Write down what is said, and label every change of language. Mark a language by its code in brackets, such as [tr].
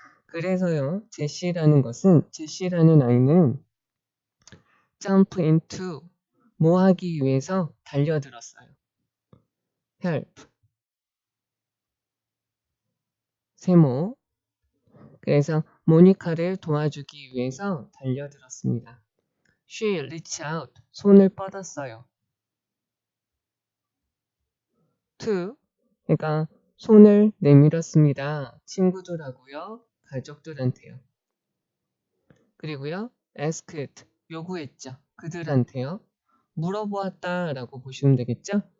[ko] 그래서요, 제시라는 아이는 [en] jump into [ko] 뭐 하기 위해서 달려들었어요. help 세모. 그래서 모니카를 도와주기 위해서 달려들었습니다. [en] She reached out [ko] 손을 뻗었어요. to 그러니까 손을 내밀었습니다. 친구들하고요, 가족들한테요. 그리고요, asked 요구했죠. 그들한테요. 물어보았다라고 보시면 되겠죠.